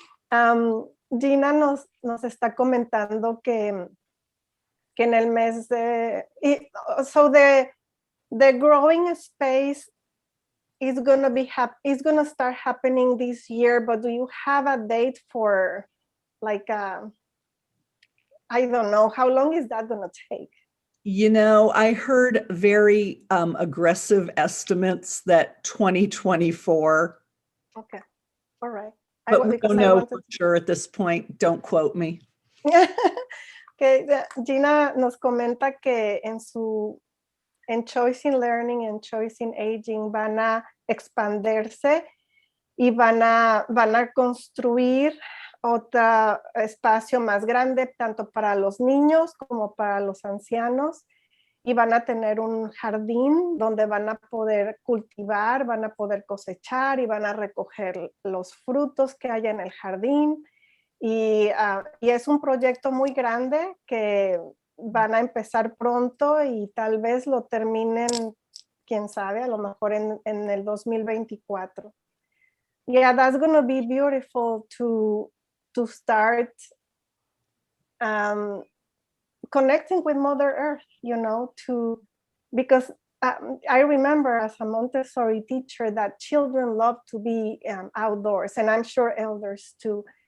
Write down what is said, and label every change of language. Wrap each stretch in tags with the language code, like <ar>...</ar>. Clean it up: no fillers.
<es>Gina nos está comentando que en el mes de,</es> <en>so the growing space is gonna start happening this year, but do you have a date for, like, I don't know, how long is that gonna take? I heard very aggressive estimates that 2024. Okay, all right. But we don't know for sure at this point. Don't quote me.</en> <es>Okay, Gina nos comenta que en Choice in Learning and Choice in Aging van a expandirse y van a construir otro espacio más grande, tanto para los niños como para los ancianos, y van a tener un jardín donde van a poder cultivar, van a poder cosechar y van a recoger los frutos que haya en el jardín. Y es un proyecto muy grande que van a empezar pronto y tal vez lo terminen, quién sabe, a lo mejor en el 2024.</es> <en>Yeah, that's going to be beautiful to start connecting with Mother Earth, you know, because I remember as a Montessori teacher that children love to be outdoors, and I'm sure elders too.</en>